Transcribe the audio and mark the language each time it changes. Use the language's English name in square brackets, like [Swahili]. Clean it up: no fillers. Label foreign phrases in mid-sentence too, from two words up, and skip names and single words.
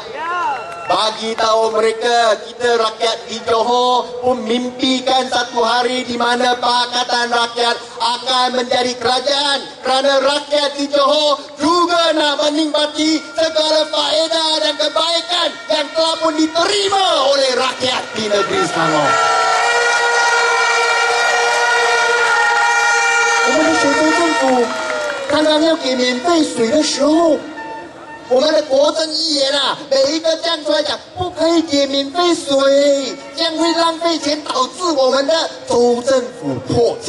[Malay] Bagi tahu mereka, kita rakyat di Johor pun mimpikan satu hari di mana Pakatan Rakyat akan menjadi kerajaan. Kerana rakyat di Johor juga nak menikmati segala faedah dan kebaikan yang telah pun diterima oleh rakyat di negeri Selangor. [Chinese] 我们的水州政府刚刚要给免费水的时候，我们的国政议员每一个站出来讲，不可以给免费水，这样会浪费钱，导致我们的州政府破产。